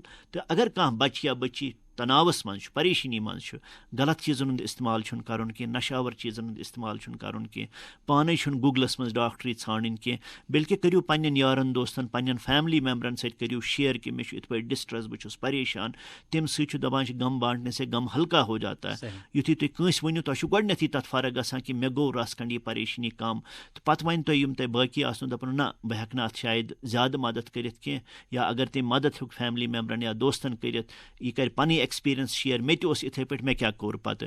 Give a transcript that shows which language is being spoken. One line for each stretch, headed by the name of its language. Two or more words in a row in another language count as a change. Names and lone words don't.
Kashmiri: تہٕ اگر کانٛہہ بَچہِ یا بٔچی تناوَس منٛز چھُ, پریشٲنی منٛز چھُ, غلط چیٖزَن ہُنٛد اِستعمال چھُنہٕ کَرُن کینٛہہ, نَشاوَر چیٖزَن ہُنٛد اِستعمال چھُنہٕ کَرُن کینٛہہ, پانَے چھُنہٕ گوٗگلَس منٛز ڈاکٹرٛی ژھانڈٕنۍ کینٛہہ, بلکہِ کٔرِو پنٛنٮ۪ن یارَن دوستَن, پنٛنٮ۪ن
English: family memberan
Kashmiri: سۭتۍ کٔرِو شِیر کہِ مےٚ چھُ یِتھ پٲٹھۍ ڈِسٹرٛس, بہٕ چھُس پریشان. تَمہِ سۭتۍ چھُ دَپان چھِ
Urdu: غم بانٹنے سے غم ہلکا ہو جاتا ہے.
Kashmiri: یُتھُے تُہۍ کٲنٛسہِ ؤنِو تۄہہِ چھُ گۄڈنٮ۪تھٕے تَتھ فرق گژھان کہِ مےٚ گوٚو رَژھ کھنٛڈ یہِ پریشٲنی کَم, تہٕ پَتہٕ وَنہِ تۄہہِ یِم تۄہہِ باقٕے آسنو, دَپان نہ بہٕ ہٮ۪کہٕ نہٕ اَتھ شاید زیادٕ مَدَد کٔرِتھ کینٛہہ, یا اگر تٔمۍ مَدَد ہیوٚک
English: family memberan
Kashmiri: یا دوستَن کٔرِتھ, یہِ کَرِ پَنٕنۍ
English: experience share,
Kashmiri: مےٚ تہِ اوس یِتھَے پٲٹھۍ, مےٚ کیٛاہ کوٚر پَتہٕ.